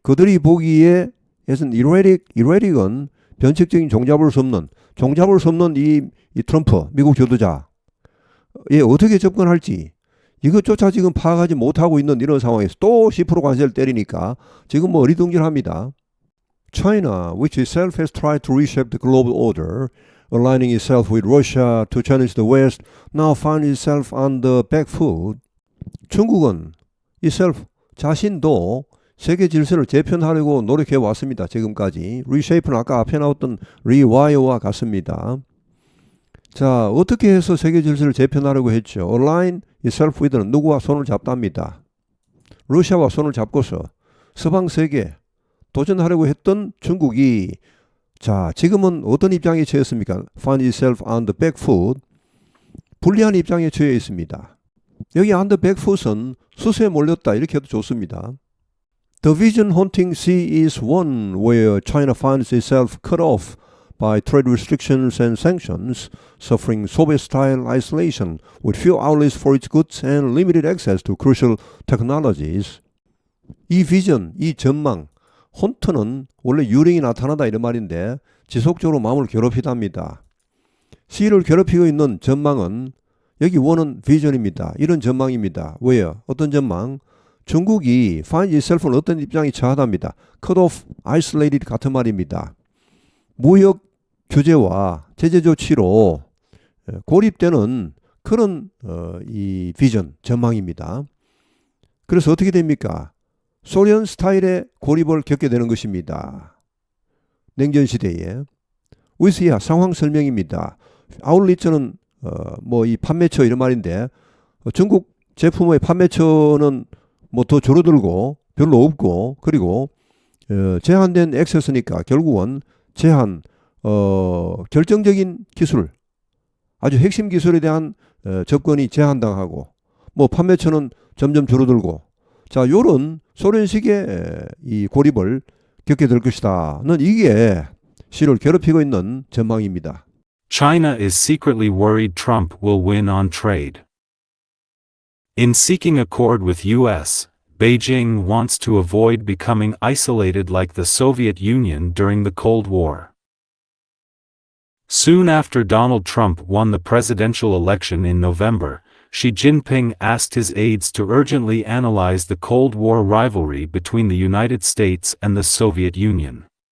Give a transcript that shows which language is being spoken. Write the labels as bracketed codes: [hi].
[ko] 그들이 보기에 erratic은 변칙적인 종잡을 수 없는 이 트럼프 미국 지도자에 어떻게 접근할지 이것조차 지금 파악하지 못하고 있는 이런 상황에서 또 10% 관세를 때리니까 지금 뭐 어리둥절합니다. [en] China, which itself has tried to reshape the global order, aligning itself with Russia to challenge the West, now finds itself on the back foot. [ko] 중국은 itself, 자신도 세계 질서를 재편하려고 노력해 왔습니다. 지금까지. reshape는 아까 앞에 나왔던 rewire와 같습니다. 자, 어떻게 해서 세계 질서를 재편하려고 했죠? [en] align itself with [ko] 는 누구와 손을 잡답니다. 러시아와 손을 잡고서 서방 세계 도전하려고 했던 중국이 자, 지금은 어떤 입장에 처했습니까? [en] find itself on the back foot. [ko] 불리한 입장에 처해 있습니다. 여기 [en] on the back foot [ko] 은 수세에 몰렸다 이렇게 해도 좋습니다. [en] The vision haunting sea is one where China finds itself cut off by trade restrictions and sanctions, suffering Soviet-style isolation with few outlets for its goods and limited access to crucial technologies. [ko] 이 비전, 이 전망, 혼트는 원래 유령이 나타나다 이런 말인데 지속적으로 마음을 괴롭히답니다. C를 괴롭히고 있는 전망은 여기 원은 비전입니다. 이런 전망입니다. 왜요? 어떤 전망? 중국이 [en] find itself [ko] 는 어떤 입장이 처하답니다. [en] cut off, [ko] isolated 같은 말입니다. 무역 규제와 제재 조치로 고립되는 그런 이 비전, 전망입니다. 그래서 어떻게 됩니까? 소련 스타일의 고립을 겪게 되는 것입니다. 냉전 시대에. 위스야 상황 설명입니다. 아울리처는 뭐 이 판매처 이런 말인데 중국 제품의 판매처는 뭐 더 줄어들고 별로 없고 그리고 제한된 액세스니까 결국은 제한 결정적인 기술 아주 핵심 기술에 대한 접근이 제한당하고 뭐 판매처는 점점 줄어들고 자 요런 소련식의 이 고립을 겪게 될 것이다는 이게 시를 괴롭히고 있는 전망입니다. [en] China is secretly worried Trump will win on trade. In seeking accord with U.S., Beijing wants to avoid becoming isolated like the Soviet Union during the Cold War. Soon after Donald Trump won the presidential election in November, Xi Jinping asked his aides to urgently analyze the Cold War rivalry between the United States and the Soviet Union.